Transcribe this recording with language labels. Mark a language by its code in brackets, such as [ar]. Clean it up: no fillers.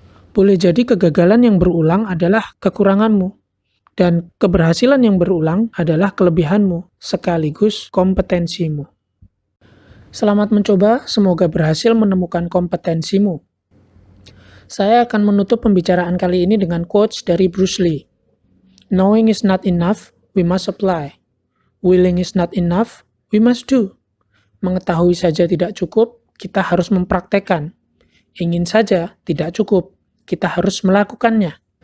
[id] Boleh jadi kegagalan yang berulang adalah kekuranganmu, dan keberhasilan yang berulang adalah kelebihanmu, sekaligus kompetensimu. Selamat mencoba, semoga berhasil menemukan kompetensimu. Saya akan menutup pembicaraan kali ini dengan quotes dari Bruce Lee. [en] Knowing is not enough, we must apply. Willing is not enough, we must do. [id] Mengetahui saja tidak cukup, kita harus mempraktekkan. Ingin saja tidak cukup, kita harus melakukannya.